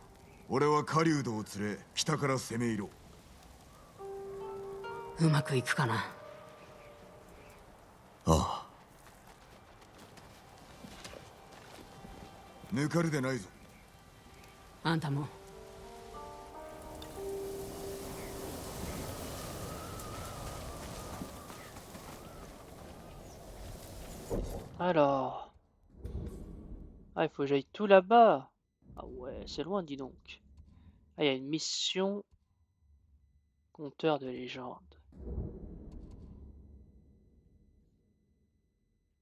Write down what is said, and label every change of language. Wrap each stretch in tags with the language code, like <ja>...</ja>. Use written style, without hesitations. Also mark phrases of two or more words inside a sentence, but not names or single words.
<ja>俺は狩人を連れ北から攻め入ろう。うまくいくかな。ああ。抜かるでないぞ。あんたも。</ja> <fr>Alors. Ah, il faut que j'aille tout là-bas. Ah ouais, c'est loin, dis donc. Ah, il y a une mission. Conteur de légende.</fr>